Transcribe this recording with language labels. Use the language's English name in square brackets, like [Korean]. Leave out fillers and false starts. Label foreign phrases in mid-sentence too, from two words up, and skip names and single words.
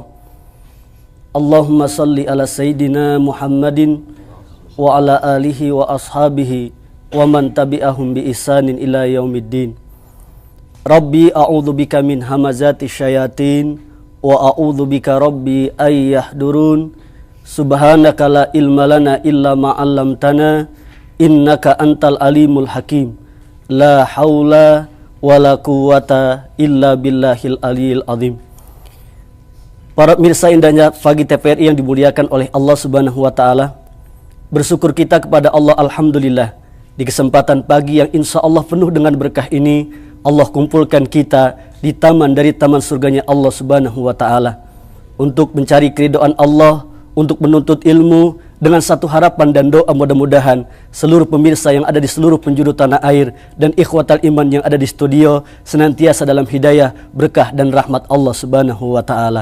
[Arabic] اللهم صل على سيدنا محمد وعلى آله وأصحابه ومن تبعهم بإحسان إلى يوم الدين. رب أعوذ بك من همزات الشياطين وأعوذ بك رب أن يحضرون. سبحانك لا علم لنا إلا ما علمتنا إنك أنت العليم الحكيم. لا حول ولا قوة إلا بالله العلي العظيم. [Indonesian] Para pemirsa indahnya Pagi TVRI yang dimuliakan oleh Allah [Arabic] سبحانه وتعالى, [Indonesian] bersyukur kita kepada Allah alhamdulillah di kesempatan pagi yang [Arabic] إن شاء الله [Indonesian] penuh dengan berkah ini Allah kumpulkan kita di taman dari taman surganya Allah [Arabic] سبحانه وتعالى [Indonesian] untuk mencari keridhaan Allah, untuk menuntut ilmu dengan satu harapan dan doa mudah-mudahan seluruh pemirsa yang ada di seluruh penjuru tanah air dan [Arabic] إخوة الإيمان [Indonesian] yang ada di studio senantiasa dalam hidayah, berkah dan rahmat Allah [Arabic] سبحانه وتعالى.